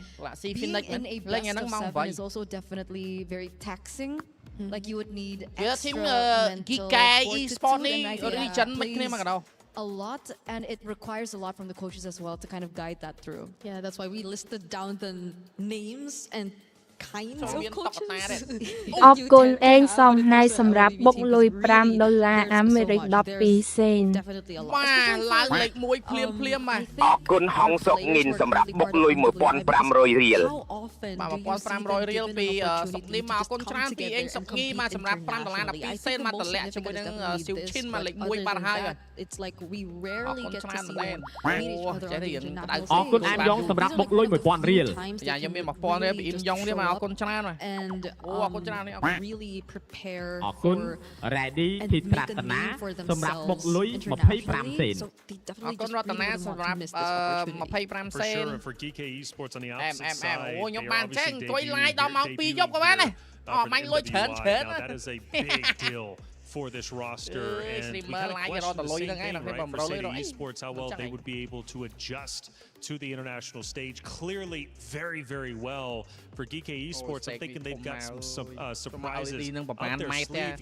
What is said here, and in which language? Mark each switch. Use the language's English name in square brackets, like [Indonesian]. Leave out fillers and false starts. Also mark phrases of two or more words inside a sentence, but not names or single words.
[English] Being in a best of 7 is also definitely very taxing. Like, you would need extra mental fortitude, and I think a lot, and it requires a lot from the coaches as well to kind of guide that through. Yeah, that's why we listed down the names and kinds of coaches. [Khmer] អរគុណអេងសំណៃសម្រាប់បុកលុយ$5អាមេរិក12សេន បាទឡើងលេខ1ភ្លាមៗបាទ អរគុណហងសុកងិនសម្រាប់បុកលុយ$1,500រៀល បាទ$1,500រៀលពីសុកនេះមកអរគុណច្រើនពីអេងសុកងីមកសម្រាប់$5 12សេនមកតម្លាក់ជាមួយនឹងស៊ីវឈិនមកលេខ1បាត់ហើយ [English] It's like we rarely get to see them meet each other on the international stage. [Khmer] អរគុណអាមយ៉ងសម្រាប់បុកលុយ$1,000 រៀល យ៉ាខ្ញុំមាន$1,000រៀលពីអ៊ីមយ៉ងនេះមកអរគុណច្រើនហើយ [English] and really prepare [Khmer] អរគុណ ready ពីប្រាថ្នាសម្រាប់បុកលុយ25សេន អរគុណរតនាសម្រាប់25សេន [English] For GK Esports on the opposite side. [Khmer] អូខ្ញុំបានចេះអង្គុយ live ដល់ម៉ោង2យប់ក៏បានដែរអត់បាញ់លុយច្រើនច្រើន [English] That is a big deal for this roster, and we kind of question the same thing, right, for City Esports, how well they would be able to adjust to the international stage. Clearly very, very well for GK Esports. I'm thinking they've got some surprises up their sleeve.